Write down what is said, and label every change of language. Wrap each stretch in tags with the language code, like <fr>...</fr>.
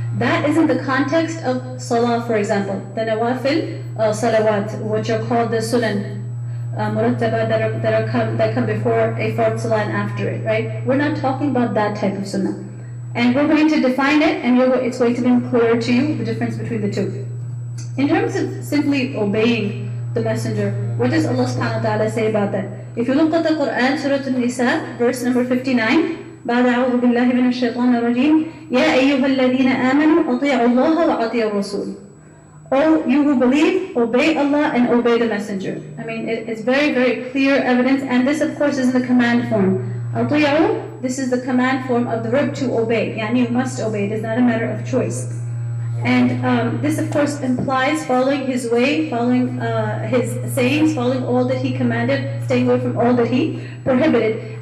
<en>That is in the context of salah, for example, the nawafil salawat, which are called the sunan murattaba, that come before a fard salah and after it, right? We're not talking about that type of sunnah. And we're going to define it, and it's going to be clearer to you, the difference between the two. In terms of simply obeying the messenger, what does Allah subhanahu wa ta'ala say about that? If you look at the Quran, Surah An-Nisa, verse number 59,</en> <ar>بعد أعوذ بالله من الشيطان الرجيم يا أيها الذين آمنوا أطيعوا الله وأطيعوا الرسول.</ar> <en>O you who believe, obey Allah and obey the messenger. I mean, it's very, very clear evidence, and this of course is in the command form. أطيعوا, this is the command form of the verb to obey. Yani you must obey, it is not a matter of choice. And this of course implies following his way, following his sayings, following all that he commanded, staying away from all that he prohibited.</en>